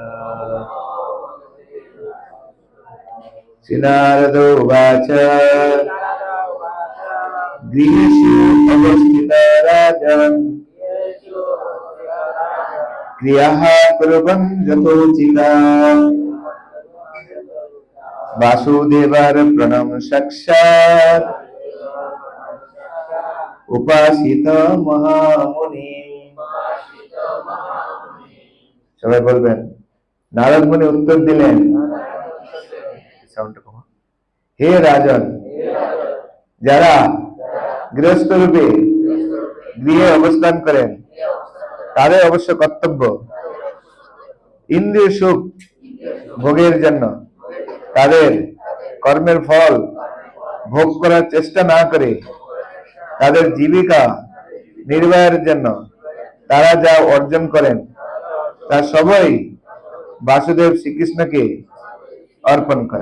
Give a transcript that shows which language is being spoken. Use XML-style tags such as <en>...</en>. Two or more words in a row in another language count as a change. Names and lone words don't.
<sa>श्रीनारदो उवाच गृहेषु अवस्थिता राजन् क्रियाः कुर्वन् यथोचिताः वासुदेवार्पणं साक्षात् उपासित महामुनि।</sa> <bn>সবাই বলবেন নারদ মুনি উত্তর দিলেন, হে রাজন, যারা গৃহস্থ রূপে গৃহে অবস্থান করেন তাদের অবশ্য কর্তব্য ইন্দ্রিয় সুখ ভোগের জন্য তাদের কর্মের ফল ভোগ করার চেষ্টা না করে তাদের জীবিকা নির্বাহের জন্য তারা যা অর্জন করেন তা সবই বাসুদেব শ্রীকৃষ্ণকে অর্পণ করা।</bn>